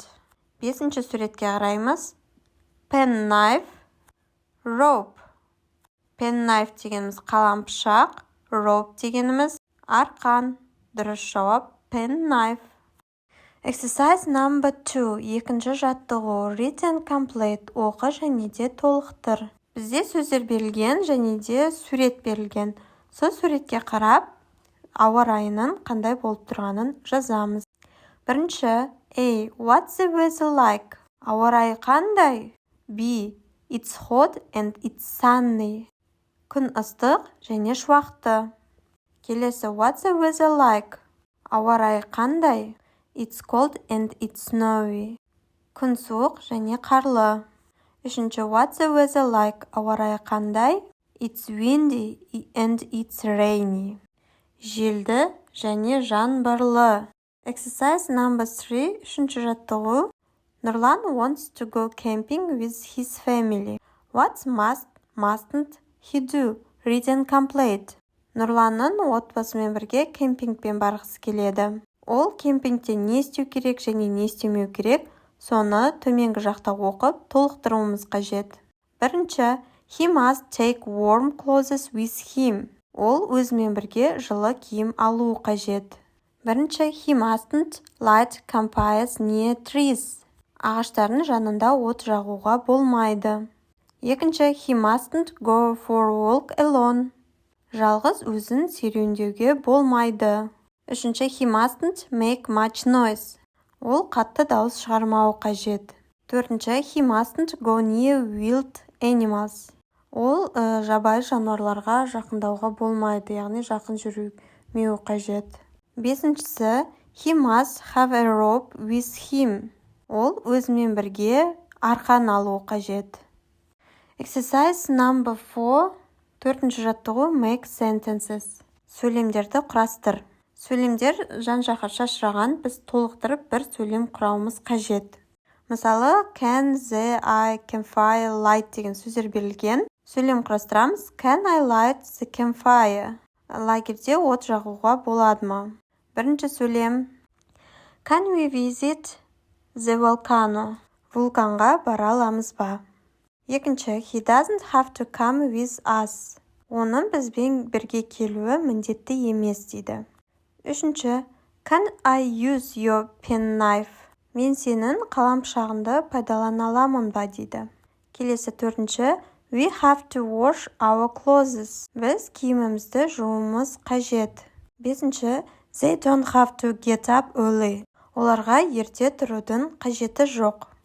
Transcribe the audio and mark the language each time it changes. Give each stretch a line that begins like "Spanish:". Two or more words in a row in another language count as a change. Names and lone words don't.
Kazakh: Бесінші суретке қараймыз.
English: Penknife, rope.
Kazakh: Penknife дегеніміз қалам пышақ, rope дегеніміз арқан. Дұрыс жауап
English: penknife. Exercise number 2.
Kazakh: Екінші жаттығу.
English: Read and complete.
Kazakh: Оқы және де толықтыр. Бізде сөздер берілген және де сурет берілген. Сол суретке қарап, ауа райының қандай болып тұрғанын жазамыз. Бірінші,
English: A. What's the weather like?
Kazakh: Ауа райы қандай?
English: B. It's hot and it's sunny.
Kazakh: Күн ыстық және шуақты. Келесі,
English: what's the weather like?
Kazakh: Ауа райы қандай?
English: It's cold and it's snowy.
Kazakh: Күн суық және қарлы. Үшінші,
English: what's the weather like?
Kazakh: Ауа райы қандай?
English: It's windy and it's rainy.
Kazakh: Желді және жаңбырлы.
English: Exercise number 3.
Kazakh: Үшінші жаттығу.
English: Нұрлан wants to go camping with his family. What mustn't he do? Read and complete.
Kazakh: Нұрланның отбасымен бірге кемпингпен барғысы келеді. Ол кемпингте не істеу керек және не істемеу керек, соны төменгі жақта оқып, толықтыруымыз қажет. Бірінші,
English: he must take warm clothes with him.
Kazakh: Ол өзімен бірге жылы киім алуы қажет. Бірінші,
English: he mustn't light campfires near trees.
Kazakh: Ағаштардың жанында от жағуға болмайды. Екінші,
English: he mustn't go for a walk alone.
Kazakh: Жалғыз өзін серуендеуге болмайды. Үшінші,
English: he mustn't make much noise.
Kazakh: Ол қатты дауыс шығармауы қажет. Төртінші,
English: he mustn't go near wild animals.
Kazakh: Ол жабайы жануарларға жақындауға болмайды, яғни жақын жүрмеуі қажет. Бесіншісі,
English: he must have a rope with him.
Kazakh: Ол өзімен бірге арқан алуы қажет.
English: Exercise number 4.
Kazakh: Төртінші жаттығу.
English: Make sentences.
Kazakh: Сөйлемдерді құрастыр. Сөйлемдер жан-жаққа шашыраған, біз толықтырып бір сөйлем құрауымыз қажет. Мысалы,
English: can, the, I, campfire, light
Kazakh: деген сөздер берілген. Сөйлем құрастырамыз.
English: Can I light the campfire?
Kazakh: Лагерде от жағуға болады ма? Бірінші сөйлем.
English: Can we visit the volcano?
Kazakh: Вулканға бара аламыз ба? Екінші,
English: he doesn't have to come with us.
Kazakh: Оның бізбен бірге келуі міндетті емес дейді. Үшінші,
English: can I use your penknife?
Kazakh: Мен сенің қалам пышағыңды пайдалана аламын ба дейді. Келесі төртінші,
English: we have to wash our clothes.
Kazakh: Біз киімімізді жууымыз қажет. Бесінші,
English: they don't have to get up early.
Kazakh: Оларға ерте тұрудың қажеті жоқ.